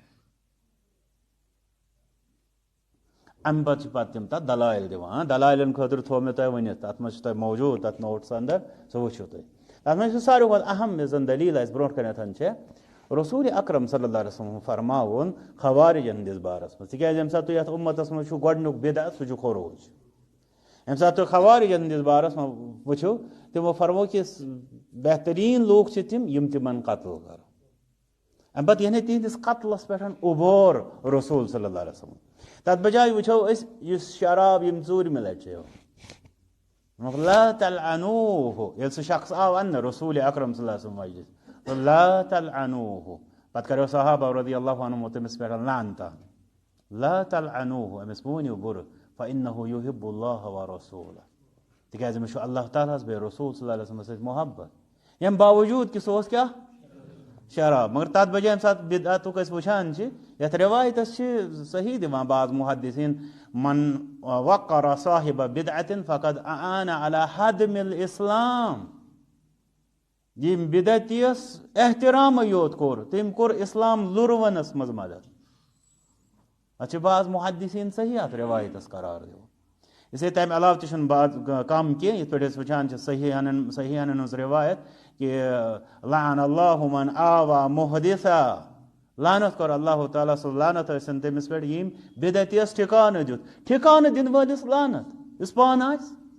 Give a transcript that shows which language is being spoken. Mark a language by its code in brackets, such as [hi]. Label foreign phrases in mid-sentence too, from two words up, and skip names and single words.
[ks] امہِ پتہٕ چھِ پتہٕ تِم تتھ دلایل دِوان دلایلن خٲطرٕ تھوٚو مےٚ تۄہہِ ؤنِتھ تتھ منٛز چھُ تۄہہِ موجوٗد تتھ نوٹس انٛدر سُہ وٕچھِو تُہۍ تتھ منٛز چھُ ساروی کھۄتہٕ اہم یۄس زن دلیٖل اسہِ برونٛٹھ کنٮ۪تھ چھےٚ رسول اکرم [ar] صلی اللہ علیہ وسلم [ks] فرماوُن خوارجن ہٕنٛدِس بارس منٛز تِکیٛازِ ییٚمہِ ساتہٕ تُہۍ یتھ اُمتس منٛز چھُو گۄڈنیُک بدعت سُہ چھُ خروج ییٚمہِ ساتہٕ تُہۍ خوارجن ہٕنٛدِس بارس منٛز وٕچھِو تِمو فرمو کہِ بہتریٖن لوٗکھ چھِ تِم یِم تِمن قتل کرن امہِ پتہٕ یعنی تِہنٛدِس قتلس پٮ۪ٹھ عبور رسول [ar] صلی اللہ علیہ وسلم [ks] تتھ بجایہِ وٕچھو أسۍ یُس شراب یِم ژوٗرمہِ لٹہِ چیٚیو [ar] لا تلعنوه [ks] ییٚلہِ سُہ شخص آو اننہٕ رسول اکرم [ar] صلی اللہ علیہ وسلم [ks] مجلس [ar] لا تلعنوه [ks] پتہٕ کریو صحابہ [ar] رضی اللہ عنہُم [ks] تٔمِس پٮ۪ٹھ لعنتہ [ar] لا تلعنوه [ks] أمِس مٲنِو بُرٕ [ar] فإنه يحب الله ورسوله [ks] تِکیٛازِ أمِس چھُ اللہ تعالیٰ ہس بیٚیہِ رسول صلی اللہ علیہ وسلمس سۭتۍ محبت ییٚمہِ باوجوٗد کہِ سُہ اوس کیٛاہ شراب مگر تتھ بجایہِ ییٚمہِ ساتہٕ بدعتُک أسۍ وٕچھان چھِ یتھ رِوایتس چھِ صحیح دِوان بعض محدثیٖن [ar] من وقر صاحب بدعة فقد أعان على هدم الإسلام [ks] ییٚمۍ بدعتیس احترامٕے یوت کوٚر تٔمۍ کوٚر اسلام لُرونس منٛز مدد اتھ چھِ بعض محدثیٖن صحیح اتھ رِوایتس قرار دِوان اسلیے تمہِ علاوٕ تہِ چھُنہٕ بعض کم کینٛہہ یِتھ پٲٹھۍ أسۍ وٕچھان چھِ صحیحن ہٕنٛز رِوایت کہِ [ar] لعن اللہ من آوا محدثا [ks] لعنت کوٚر اللہ تعالیٰ سُہ لعنت ٲسِن تٔمِس پٮ۪ٹھ ییٚمۍ بدعتیس ٹھِکانہٕ دیُت ٹھِکانہٕ دِنہٕ وٲلِس لعنت یُس پانہٕ آسہِ